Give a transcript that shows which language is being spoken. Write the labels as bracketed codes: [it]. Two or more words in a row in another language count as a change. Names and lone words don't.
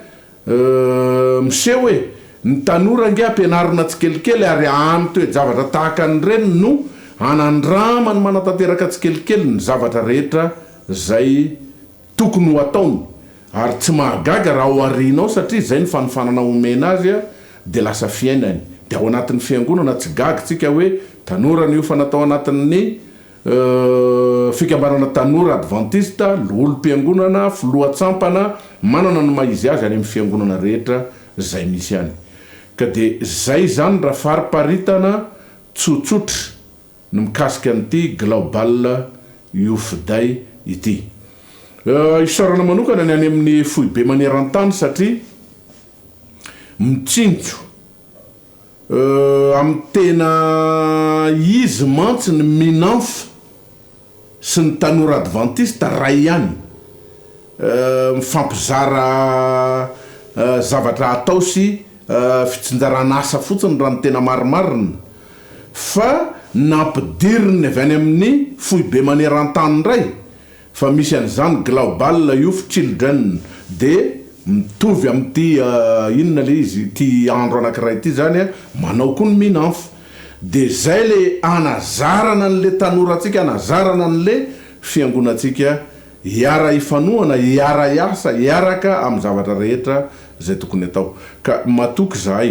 [mg] miseho hoe ny tanora nge ampianarina tsikelikely ary am'toe zavatra tahaka ny reny no anandrama ny manatanteraka tsikelikely ny zavatra rehetra zay tokony ho ataony ary tsy mahagaga raha ho arinao satria zay ny fanofanana omena azy de lasa fiainany de ao anatin'ny fiangonana tsy gaga tsika hoe tanora ny io fa natao anatin'ny fikambanana tanora adventiste loholom-piangonana filohatsampana manana ny maizy azy any amin'ny fiangonana rehetra zay misy any ka de zay zany raha fariparitana tsotsotra no mikasika an'ity [en] global youth day [mg] ity isarana manokana ny any amin'ny foibe maneran-tany satria mitsinjo amin'ny tena izy mantsy ny minanfa sy ny tanora adventiste ray ihany mifampizara zavatra atao sy fitsinjarana asa fotsiny raha ny tena marimarina fa nampidiriny avy any amin'ny foibe maneran-tany ray fa misy an'izany [en] global youth children [mg] de mitovy amin'ity inona le izy ty andro anankiray ity zany manao koa ny minanfo de zay le anazarana an'le tanoratsika anazarana an'le fiangonatsika hiara ifanoana hiara iasa hiaraka amin'ny zavatra rehetra zay tokony atao ka matoky zahay